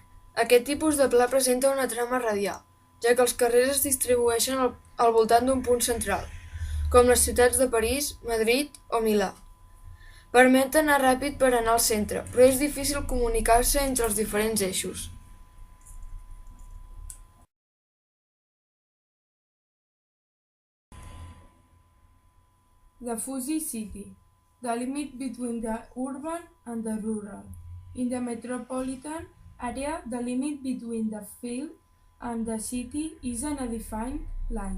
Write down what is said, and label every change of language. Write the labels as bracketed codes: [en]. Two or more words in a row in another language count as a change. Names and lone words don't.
[ca] Aquest tipus de pla presenta una trama radial, ja que els carrers es distribueixen al voltant d'un punt central, com les ciutats de París, Madrid o Milà. Permet anar ràpid per anar al centre, però és difícil comunicar-se entre els diferents eixos. [en] The Fuzzy City, the limit between the urban and the rural. In the metropolitan area, the limit between the field and the city is an undefined line.